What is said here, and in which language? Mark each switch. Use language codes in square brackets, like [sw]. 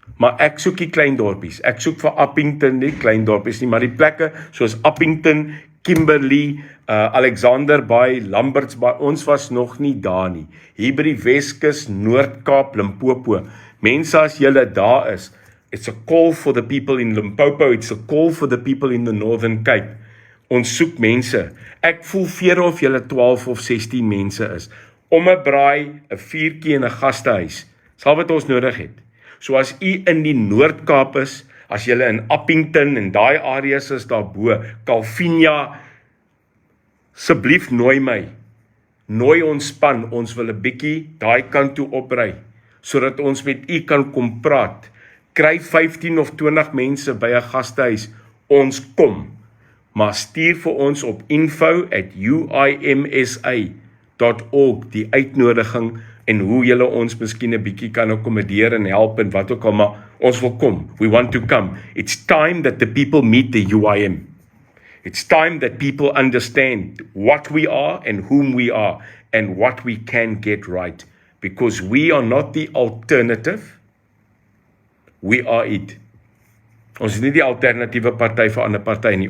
[af] Maar ek soek die klein dorpies. Ek soek vir Appington nie klein dorpies nie, maar die plekke soos Appington, Kimberley, Alexander Bay, Lamberts Bay, ons was nog nie daar nie. Hier by die Weskus, Noord-Kaap, Limpopo. Mense, as julle daar is, [en] it's a call for the people in Limpopo, it's a call for the people in the Northern Cape. [af] Ons soek mense. Ek voel veer of julle 12 of 16 mense is. Om 'n braai, 'n vuurtjie en 'n gastehuis. Sal wat ons nodig het. So as u in die Noord-Kaap is, as julle in Appington en daai areas is daarbo, Calvinia, asseblief nooi my. Nooi ons span, ons wil 'n bietjie daai kant toe opry, sodat ons met u kan kom praat. Kry 15 of 20 mense by 'n gastehuis, ons kom. Maar stuur vir ons op info@uimsa.org die uitnodiging en hoe julle ons miskien 'n bietjie kan akkommodeer en help en wat ook al, maar ons wil kom. [en] We want to come. It's time that the people meet the UIM. It's time that people understand what we are and whom we are and what we can get right. Because we are not the alternative. We are it. [af] Ons is nie die alternatiewe party vir ander party nie.